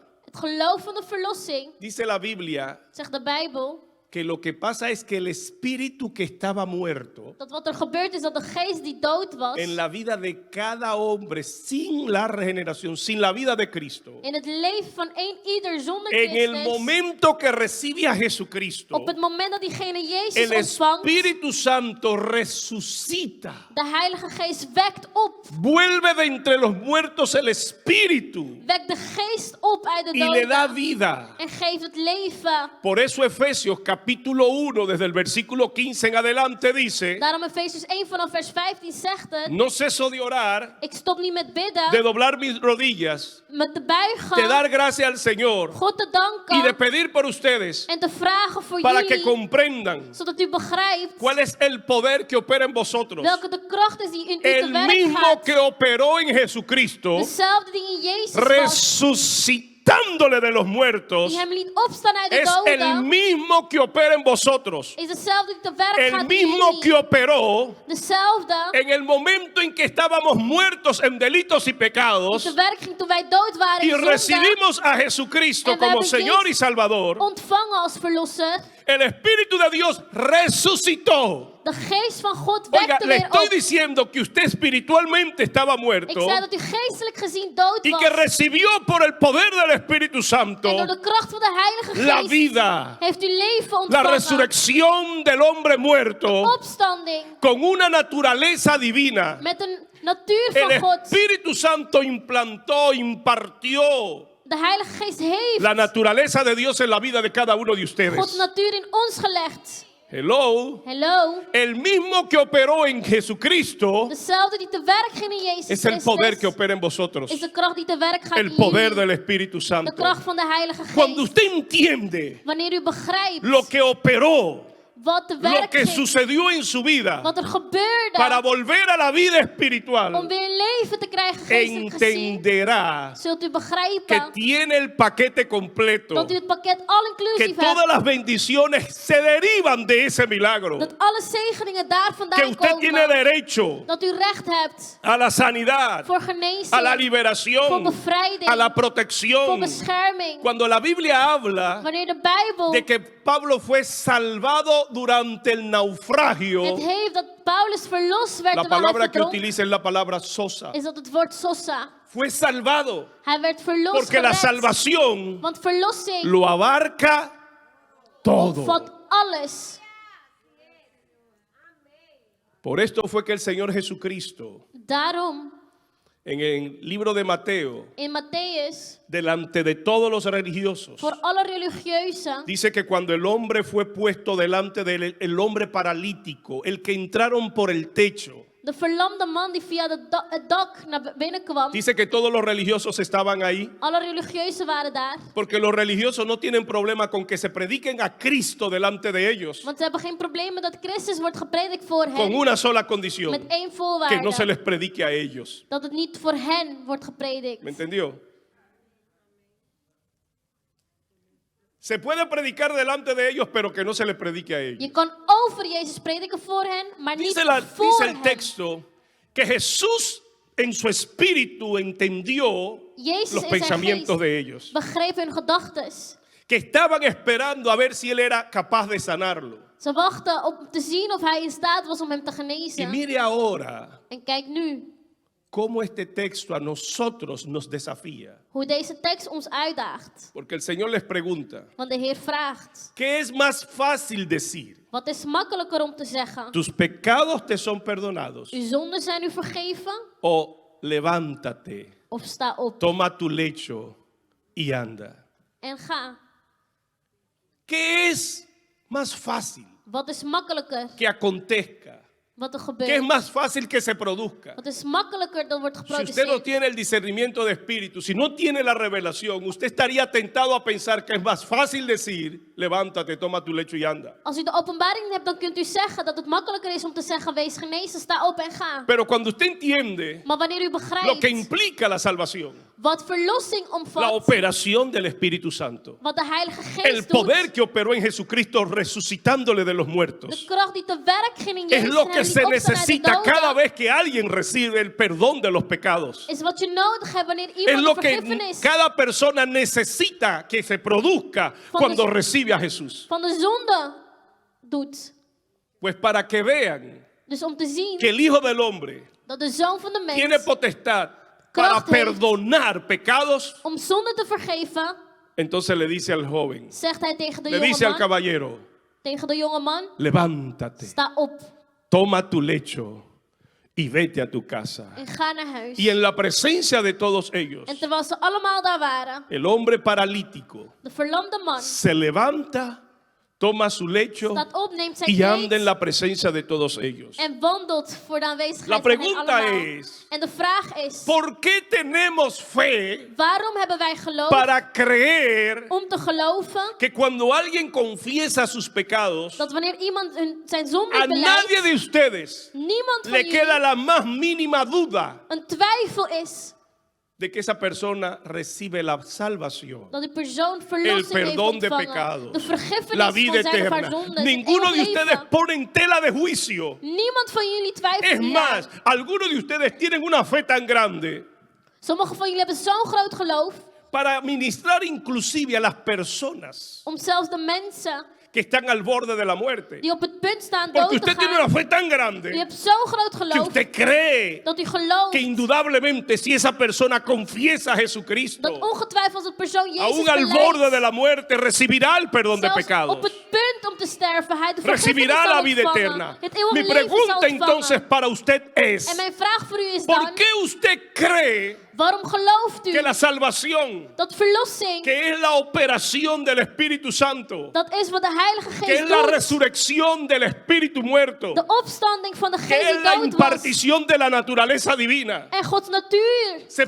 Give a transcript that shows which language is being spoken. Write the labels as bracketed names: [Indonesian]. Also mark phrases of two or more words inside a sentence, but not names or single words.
[Dutch] Het geloof van de verlossing, [Spanish] dice la Biblia, [Dutch] zegt de Bijbel, [Spanish] que lo que pasa es que el espíritu que estaba muerto [Dutch] dat wat er gebeurt is dat de geest die dood was, [Spanish] en la vida de cada hombre sin la regeneración, sin la vida de Cristo, [Dutch] in het leven van ieder zonder [Spanish] en el [Dutch] Christus, [Spanish] momento que recibe a Jesucristo, [Dutch] op het moment dat diegene Jezus [Spanish] el [Dutch] ontvangt, [Spanish] Espíritu Santo resucita, [Dutch] de Heilige Geest wekt op. [Spanish] vuelve de entre los muertos el espíritu [Dutch] Wekt de geest op uit de [Spanish] y le da [Dutch] doden [Spanish] vida. [Dutch] en geeft het leven. [Spanish] Por eso Efesios capítulo 1, desde el versículo 15 en adelante dice, [Dutch] Daarom Efesiërs 1 vanaf vers 15 zegt het, [Spanish] no ceso de orar, [Dutch] ik stop niet met [Spanish] de [Dutch] bidden, [Spanish] doblar mis rodillas, [Dutch] met te [Spanish] de [Dutch] buigen, [Spanish] dar gracias al Señor [Dutch] God te [Spanish] y de [Dutch] danken [Spanish] pedir por ustedes [Dutch] en te vragen voor [Spanish] para que [Dutch] jullie, [Spanish] comprendan [Dutch] zodat u begrijpt [Spanish] cuál es el poder que opera en vosotros. [Dutch] welke de kracht is die in u te [Spanish] El [Dutch] werk [Spanish] mismo [Dutch] gaat. [Spanish] que operó en Jesucristo, [Dutch] Dezelfde die in Jezus was, [Spanish] resucitándole de los muertos, [Dutch] die hem liet opstaan uit de [Spanish] es el [Dutch] doden, [Spanish] mismo que opera en vosotros. [Dutch] is dezelfde die te werk [Spanish] El [Dutch] gaat in [Spanish] mismo que [Dutch] jullie. [Spanish] operó [Dutch] Dezelfde [Spanish] en el momento en que estábamos muertos en delitos y [Dutch] die [Spanish] pecados [Dutch] te werk ging toen wij dood waren [Spanish] y [Dutch] in zonde, [Spanish] recibimos a Jesucristo [Dutch] En we [Spanish] como [Dutch] hebben [Spanish] Señor y [Dutch] Jezus [Spanish] Salvador. [Dutch] ontvangen als verlosser. [Spanish] El Espíritu de Dios resucitó. [Dutch] De geest van God [Spanish] Oiga, [Dutch] wekte [Spanish] le [Dutch] weer [Spanish] estoy [Dutch] op. [Spanish] diciendo que usted espiritualmente estaba [Dutch] Ik [Spanish] muerto [Dutch] zei dat u geestelijk gezien dood [Spanish] y [Dutch] was. [Spanish] que recibió por el poder del Espíritu Santo [Dutch] En door de kracht van de Heilige [Spanish] la [Dutch] Geest [Spanish] vida, [Dutch] heeft u leven [Spanish] la [Dutch] ontvangen. [Spanish] resurrección del hombre muerto [Dutch] Opstanding [Spanish] con una naturaleza divina. [Dutch] met een natuur [Spanish] El [Dutch] van God. [Spanish] Espíritu Santo implantó, impartió [Dutch] De Heilige Geest heeft [Spanish] la naturaleza de Dios en la vida de cada uno de [Dutch] Gods [Spanish] ustedes. [Dutch] natuur in ons gelegd. Hello. Hello. [Spanish] El mismo que operó en Jesucristo [Dutch] Dezelfde die te werk ging in Jezus [Spanish] es el poder que [Dutch] Christus, [Spanish] opera en vosotros. [Dutch] is de kracht die te werk gaat [Spanish] El [Dutch] in [Spanish] poder [Dutch] jullie. [Spanish] del Espíritu [Dutch] De [Spanish] Santo. [Dutch] kracht van de Heilige [Spanish] Cuando [Dutch] Geest. [Spanish] usted entiende [Dutch] Wanneer u begrijpt [Spanish] lo que operó [Dutch] wat te [Spanish] lo [Dutch] werk [Spanish] que [Dutch] ging, [Spanish] sucedió en su vida [Dutch] wat er gebeurde, [Spanish] para volver a la vida espiritual, [Dutch] om weer leven te krijgen geestelijk gezien, [Spanish] entenderá [Dutch] zult u [Spanish] que [Dutch] begrijpen [Spanish] tiene el paquete completo, [Dutch] dat u het pakket [Spanish] que [Dutch] all-inclusive [Spanish] todas [Dutch] hebt, [Spanish] las bendiciones se derivan de ese milagro, [Dutch] dat alle zegeningen daar [Spanish] que [Dutch] vandaan [Spanish] usted tiene [Dutch] komen, [Spanish] derecho [Dutch] dat u recht hebt [Spanish] a la sanidad, [Dutch] voor [Spanish] a la [Dutch] genezing, voor [Spanish] liberación, [Dutch] bevrijding, [Spanish] a la [Dutch] voor [Spanish] protección. [Dutch] bescherming. [Spanish] Cuando la Biblia habla [Dutch] Wanneer de Bijbel [Spanish] de que Pablo fue salvado durante el naufragio, [Dutch] het heeft dat Paulus verlost werd [Spanish] la [Dutch] terwijl hij [Spanish] palabra que [Dutch] verdronk, [Spanish] utiliza es la palabra sosa. [Dutch] is dat het woord sosa. [Spanish] Fue salvado [Dutch] Hij werd verlost, [Spanish] porque la [Dutch] gered. [Spanish] salvación [Dutch] Want verlossing [Spanish] lo abarca todo. [Dutch] vat alles. [Spanish] Por esto fue que el Señor Jesucristo, [Dutch] Daarom, [Spanish] en el libro de Mateo, [Dutch] in Matthäus, [Spanish] delante de todos los religiosos, [Dutch] voor alle religieuzen, [Spanish] dice que cuando el hombre fue puesto delante del el hombre paralítico, el que entraron por el techo, [Dutch] de verlamde man die via het dak naar binnen kwam, [Spanish] dice que todos los religiosos estaban ahí, [Dutch] alle religieuzen waren daar. [Spanish] porque los religiosos no tienen problema con que se prediquen a Cristo delante de ellos, [Dutch] Want ze hebben geen probleem met dat Christus wordt gepredikt voor [Spanish] con [Dutch] hen. [Spanish] una sola condición, [Dutch] Met één [Spanish] que [Dutch] voorwaarde. [Spanish] no se les predique a ellos. [Dutch] Dat het niet voor hen wordt gepredikt. [Spanish] ¿Me entendió? Se puede predicar delante de ellos, pero que no se les predique a ellos. [Dutch] Je kan over Jezus prediken voor hen, maar niet [Spanish] Dice [Dutch] voor [Spanish] el [Dutch] hen. [Spanish] texto que Jesús en su espíritu entendió [Dutch] Jezus [Spanish] los [Dutch] in zijn [Spanish] pensamientos [Dutch] geest [Spanish] de ellos, [Dutch] begreep hun gedachtes. [Spanish] que estaban esperando a ver si él era capaz de sanarlo. [Dutch] Ze wachten om te zien of hij in staat was om hem te [Spanish] Y [Dutch] genezen. [Spanish] mire ahora [Dutch] En kijk nu [Spanish] cómo este texto a nosotros nos desafía, [Dutch] hoe deze tekst ons uitdaagt. [Spanish] porque el Señor les pregunta, [Dutch] Want de Heer vraagt, [Spanish] ¿qué es más fácil decir? [Dutch] wat is makkelijker om te zeggen? [Spanish] ¿Tus pecados te son perdonados? [Dutch] Uw zonden zijn u vergeven? [Spanish] O levántate, [Dutch] Of sta op [Spanish] toma tu lecho y anda. [Dutch] en ga. [Spanish] ¿Qué es más fácil [Dutch] Wat is makkelijker [Spanish] que acontezca? [Dutch] wat er [Spanish] ¿Qué es [Dutch] gebeurt? [Spanish] más fácil que se produzca? [Dutch] Wat is makkelijker dan wordt [Spanish] Si usted no [Dutch] geproduceerd? [Spanish] tiene el discernimiento de espíritu, si no tiene la revelación, usted estaría tentado a pensar que es más fácil decir, levántate, toma tu lecho y anda. [Dutch] Als u de openbaring hebt, dan kunt u zeggen dat het makkelijker is om te zeggen, wees genezen, sta op en ga. [Spanish] Pero cuando usted entiende [Dutch] Maar wanneer u [Spanish] lo que [Dutch] begrijpt [Spanish] implica la salvación, [Dutch] wat verlossing [Spanish] la [Dutch] omvat, [Spanish] operación del Espíritu Santo, [Dutch] wat de Heilige [Spanish] el [Dutch] Geest [Spanish] poder [Dutch] doet, [Spanish] que operó en Jesucristo resucitándole de los [Dutch] de [Spanish] muertos, [Dutch] kracht die te werk ging in [Spanish] es [Dutch] Jezus [Spanish] lo [Dutch] en [Spanish] que [Dutch] hem [Spanish] se [Dutch] liet opstaan uit de [Spanish] necesita cada [Dutch] doden, [Spanish] vez que alguien recibe el perdón de los pecados. [Dutch] is wat je nodig hebt wanneer [Spanish] Es [Dutch] iemand [Spanish] lo [Dutch] de [Spanish] que [Dutch] vergiffenis [Spanish] cada persona necesita que se produzca cuando recibe a Jesús. [Dutch] van de zonde doet. [Spanish] Pues para que vean [Dutch] Dus om te zien [Spanish] que el Hijo del Hombre [Dutch] dat de Zoon van de [Spanish] tiene [Dutch] mens [Spanish] potestad para [Dutch] kracht heeft [Spanish] perdonar pecados, [Dutch] om zonde te vergeven, [Spanish] entonces le dice al joven, [Dutch] zegt hij tegen de [Spanish] le [Dutch] jonge [Spanish] dice al [Dutch] man, [Spanish] caballero, [Dutch] tegen de jonge man, [Spanish] levántate, [Dutch] sta op [Spanish] toma tu lecho y vete a tu casa. [Dutch] en ga naar huis. [Spanish] Y en la presencia de todos ellos, [Dutch] En terwijl ze allemaal daar waren, [Spanish] el hombre paralítico [Dutch] de verlamde man [Spanish] se levanta, toma su lecho [Dutch] staat op, neemt zijn [Spanish] y anda en [Dutch] kleed [Spanish] la presencia de todos ellos. [Dutch] en wandelt voor de [Spanish] La [Dutch] aanwezigheid van hen [Spanish] pregunta [Dutch] allemaal. [Spanish] es, [Dutch] En de vraag is, [Spanish] ¿por qué tenemos fe [Dutch] waarom hebben wij geloof [Spanish] para creer [Dutch] om te geloven [Spanish] que cuando alguien confiesa sus pecados, [Dutch] dat wanneer iemand zijn zonde [Spanish] a nadie [Dutch] beleidt, [Spanish] de ustedes [Dutch] niemand van [Spanish] le queda [Dutch] jullie [Spanish] la más mínima duda [Dutch] een twijfel is [Spanish] de que esa persona recibe la salvación, [Dutch] dat die persoon [Spanish] el [Dutch] verlossing heeft [Spanish] perdón de [Dutch] ontvangen, [Spanish] pecados, [Dutch] de vergiffenis [Spanish] la [Dutch] van [Spanish] vida [Dutch] zijn of haar [Spanish] eterna? [Dutch] zondes, [Spanish] Ninguno [Dutch] het [Spanish] de [Dutch] eeuwig [Spanish] ustedes [Dutch] leven. [Spanish] pone en tela de juicio. [Dutch] Niemand van jullie [Spanish] Es [Dutch] twijfelt [Spanish] más, [Dutch] hieraan. [Spanish] algunos de ustedes tienen una fe tan grande [Dutch] Sommigen van jullie hebben zo'n groot geloof [Spanish] para ministrar inclusive a las personas [Dutch] om zelfs de mensen [Spanish] que están al borde de la muerte. [Dutch] die op het punt staan [Spanish] Porque [Dutch] dood te [Spanish] usted tiene [Dutch] gaan. [Spanish] una fe tan [Dutch] Je [Spanish] grande [Dutch] hebt zo'n groot [Spanish] que [Dutch] geloof [Spanish] usted cree [Dutch] dat u gelooft [Spanish] que indudablemente si esa persona confiesa a [Dutch] dat [Spanish] Jesucristo, [Dutch] ongetwijfeld als het persoon Jezus [Spanish] aún al borde de [Dutch] beleidt, [Spanish] la muerte, recibirá el perdón de [Dutch] zelfs [Spanish] pecados. [Dutch] op het punt om te sterven, hij de vergiffenis [Spanish] Recibirá [Dutch] zal [Spanish] la vida [Dutch] ontvangen, [Spanish] eterna. [Dutch] het eeuwige [Spanish] Mi [Dutch] leven zal [Spanish] pregunta entonces [Dutch] ontvangen. [Spanish] para usted [Dutch] En [Spanish] es, [Dutch] mijn vraag voor u is [Spanish] ¿por [Dutch] dan, [Spanish] qué usted cree [Dutch] waarom gelooft u [Spanish] que la salvación, [Dutch] dat verlossing, [Spanish] que es la operación del Espíritu Santo, [Dutch] dat is wat de Heilige [Spanish] que es [Dutch] Geest [Spanish] la [Dutch] doet, [Spanish] resurrección del Espíritu muerto, [Dutch] de opstanding van de [Spanish] que [Dutch] Geest [Spanish] es [Dutch] die [Spanish] la [Dutch] dood was [Spanish] impartición de la naturaleza divina, [Dutch] en Gods natuur [Spanish] se puede